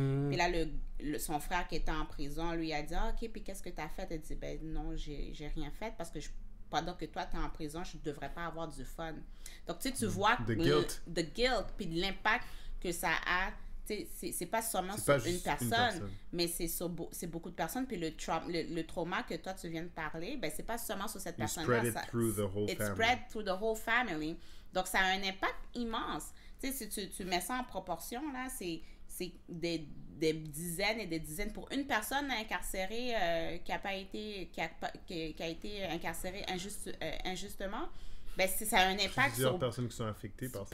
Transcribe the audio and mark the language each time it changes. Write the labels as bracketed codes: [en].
[fr] Puis là, son frère qui était en prison, lui a dit « Ah, OK, puis qu'est-ce que t'as fait? » Elle dit « Ben non, j'ai rien fait, parce que pendant que toi, t'es en prison, je devrais pas avoir du fun. » Donc, tu sais, tu vois [en] the [fr] guilt, puis l'impact que ça a. C'est pas seulement sur une personne, mais c'est beaucoup de personnes. Puis le trauma que toi, tu viens de parler, ben, c'est pas seulement sur cette personne-là. [en] It spread through the whole family. [fr] Donc, ça a un impact immense. Tu sais, si tu mets ça en proportion, là, c'est des dizaines et des dizaines pour une personne incarcérée qui a été incarcérée injustement. Ben, ça a un impact plusieurs personnes qui sont affectées par ça.